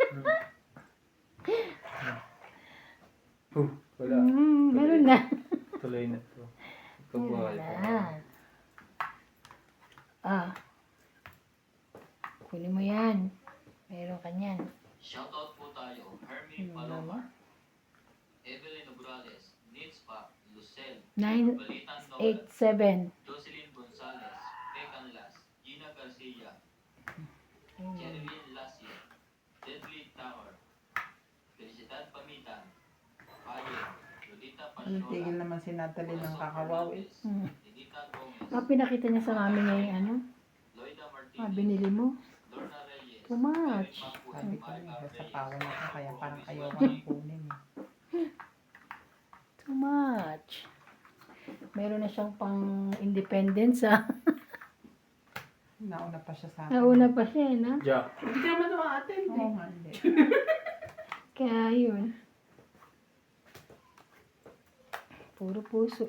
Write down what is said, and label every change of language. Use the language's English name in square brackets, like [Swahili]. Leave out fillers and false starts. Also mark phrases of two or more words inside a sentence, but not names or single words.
[Filipino] Wala. Meron na. Tuloy na to. Kabuhay Meron pa. na. Kunin mo yan. Meron ka niyan. Shoutout po tayo, Hermie Palomar, Evelyn Obrales, Nitzpa, Lucel, Balitan Nora, 987. Jocelyn Gonzalez, Pecan Las, Gina Garcia, Jerilyn Lasia, Deadly Tower, Felicidad Pamitan, Ayen, Lolita Ang tigil Pasiola, naman si Natalie ng kakawaw eh. Hmm. Ninita Gomez, Pinakita niya sa mami niya yung ano. Loida Martinez, Binili mo. Lorna Reyes, [English] Too much. [Filipino] Sabi ko na, sasapawan ako kaya parang ayoko nang kunin eh. [English] Too much. [Filipino] Meron na siyang pang independence ah. Nauna pa siya sa akin. Nauna pa siya eh, no? Jack. Hindi ka man ate. Oo nga, hindi. Kaya yun. Puro puso